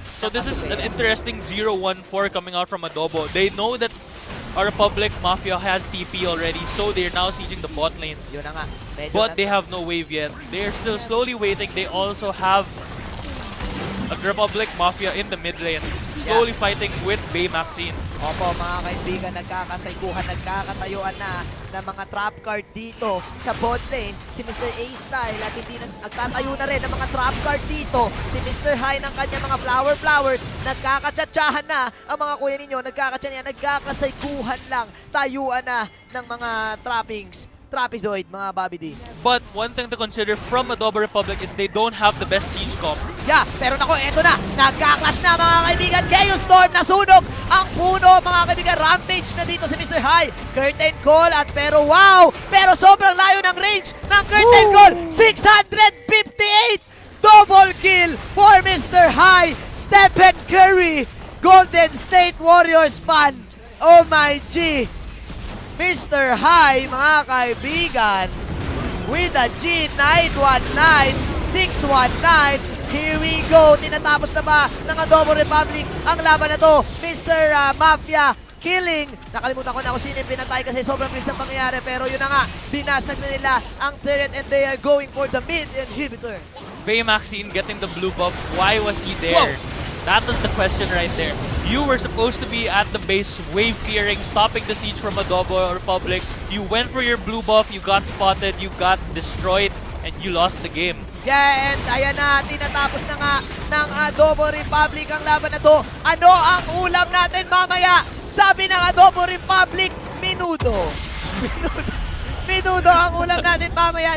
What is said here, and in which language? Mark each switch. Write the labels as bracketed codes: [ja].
[en] So this is an interesting 0-1-4 coming out from Adobo. They know that our Republic Mafia has TP already, so they're now sieging the bot lane. [tl] Yun na nga. [en] But they have no wave yet. They're still slowly waiting. They also have a Republic Mafia in the mid lane, slowly fighting with Baymaxine. [tl] Opo, mga kaibigan, nagkakasaikuhan, nagkakatayuan na ng mga trap card dito sa bot lane. Si Mr. A-Style at hindi nagtatayo na rin ng mga trap card dito. Si Mr. High ng kanya mga flowers, nagkakatsatsahan na ang mga kuya ninyo, nagkakasaikuhan lang, tayuan na ng mga trappings. Trapezoid, mga Bobby D. [en] But one thing to consider from Adobo Republic is they don't have the best siege comp. [tl] Yeah, pero nako, eto na. Nagka-clash na mga kaibigan. Chaos Storm nasunog ang puno mga kaibigan. Rampage na dito si Mr. High. Curtain call at pero wow! Pero sobrang layo ng range ng curtain call. [en] 658! Double kill for Mr. High. Stephen Curry. Golden State Warriors fan. [tl] Oh my G. Mr. High mga kaibigan. [en] With a G919, 619. Here we go! [tl] Tinatapos na ba ng Adobo Republic ang laban na to? Mr. Mafia killing. Nakalimutan ko na kung sino yung pinatay kasi sobrang bilis ng pangyayari. Pero yun na nga, binasag na nila ang turret [en] and they are going for the mid inhibitor. Baymaxine getting the blue buff. Why was he there? Whoa. That was the question right there. You were supposed to be at the base wave clearing, stopping the siege from Adobo Republic. You went for your blue buff, you got spotted, you got destroyed, and you lost the game. [tl] Yeah, and ayan na, tinatapos na nga ng Adobo Republic ang laban na to. Ano ang ulam natin mamaya? Sabi ng Adobo Republic, minudo. Minudo ang ulam natin mamaya.